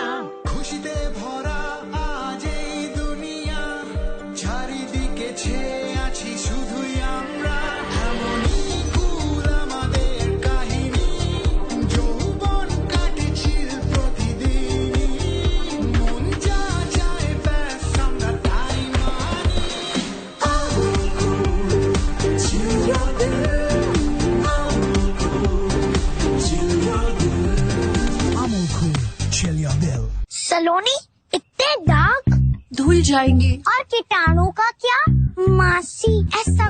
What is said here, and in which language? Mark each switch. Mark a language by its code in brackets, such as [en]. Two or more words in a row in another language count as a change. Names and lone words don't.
[pa] خوشی دے بھرا آج [bn] এই দুনিয়া, চারিদিকে ছেয়ে আছি শুধুই আমরা, এমনই কুল আমাদের কাহিনী, যৌবন কাটেছিল প্রতিদিন, মন যা চায় ব্যাস আমরা তাই মানি. [hi] सलोनी, इतने दाग धुल जाएंगे. और कीटाणु का क्या? मासी, ऐसा